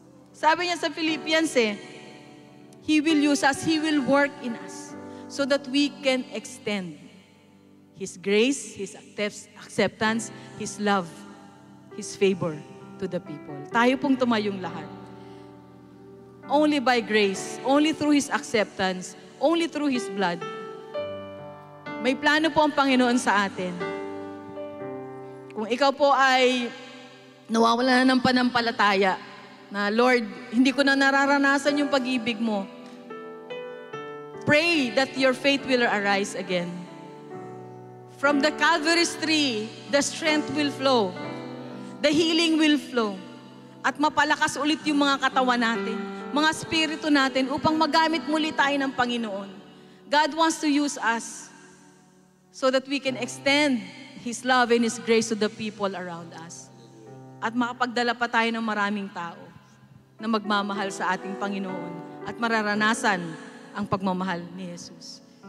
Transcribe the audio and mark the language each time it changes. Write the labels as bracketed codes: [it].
[tl] Sabi niya sa Philippians [en] He will use us, He will work in us so that we can extend His grace, His acceptance, His love, His favor to the people. [tl] Tayo pong tumayong lahat. [en] Only by grace, only through His acceptance, only through His blood. [tl] May plano po ang Panginoon sa atin. Kung ikaw po ay nawawala na ng panampalataya, na Lord, hindi ko na nararanasan yung pag-ibig mo, [en] pray that your faith will arise again. From the Calvary's tree, the strength will flow. The healing will flow. [tl] At mapalakas ulit yung mga katawan natin, mga spirito natin, upang magamit muli tayo ng Panginoon. [en] God wants to use us so that we can extend His love and His grace to the people around us. [tl] At makapagdala pa tayo ng maraming tao na magmamahal sa ating Panginoon at mararanasan ang pagmamahal ni Jesus.